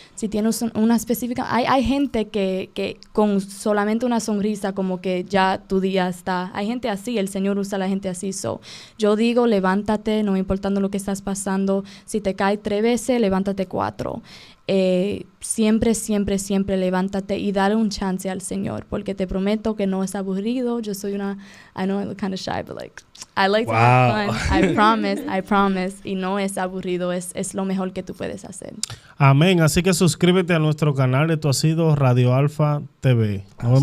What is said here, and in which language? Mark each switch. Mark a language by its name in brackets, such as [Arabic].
[Spanish] Si tienes una específica... Hay gente que con solamente una sonrisa como que ya tu día está. Hay gente así, el Señor usa a la gente así. Yo digo, levántate, no importando lo que estás pasando. Si te caes 3 veces, levántate 4. Siempre, siempre, siempre levántate y dale un chance al Señor, porque te prometo que no es aburrido. Yo soy [English] I know I'm kind of shy, but like, I like to have fun. I promise. [Spanish] Y no es aburrido, es lo mejor que tú puedes hacer. Amén. Así que suscríbete a nuestro canal. Esto ha sido Radio Alfa TV. Nos vemos